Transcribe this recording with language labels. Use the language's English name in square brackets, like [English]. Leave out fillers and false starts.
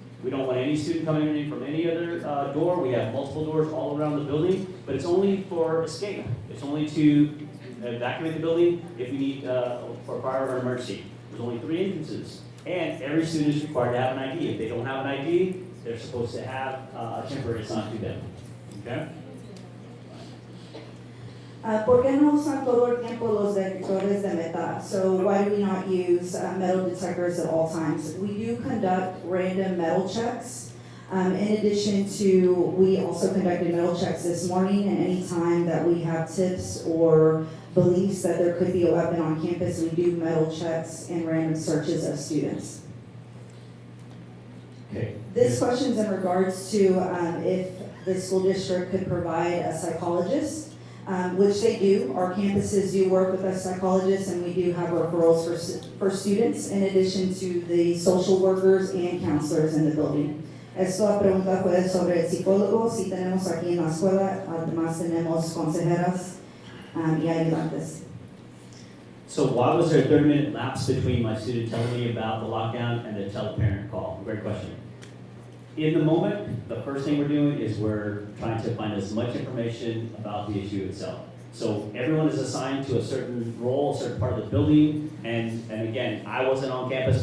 [English] We don't want any student coming in from any other door. We have multiple doors all around the building, but it's only for escape. It's only to evacuate the building if we need for fire or emergency. There's only 3 entrances, and every student is required to have an ID. If they don't have an ID, they're supposed to have a temporary assigned to them. Okay? [Spanish] ¿Por qué no usan todo el tiempo los detectores de metal? [English] So why do we not use metal detectors at all times? We do conduct random metal checks. In addition to, we also conducted metal checks this morning, and any time that we have tips or beliefs that there could be a weapon on campus, we do metal checks and random searches of students. Okay. This question is in regards to if the school district could provide a psychologist, which they do. Our campuses do work with a psychologist, and we do have referrals for students, in addition to the social workers and counselors in the building. [Spanish] Esta pregunta fue sobre el psicólogo. Sí tenemos aquí en la escuela, además tenemos consejeras y ayudantes. [English] So why was there a 30-minute lapse between my student telling me about the lockdown and the tele-parent call? Great question. In the moment, the first thing we're doing is we're trying to find as much information about the issue itself. So everyone is assigned to a certain role, a certain part of the building, and again, I wasn't on campus.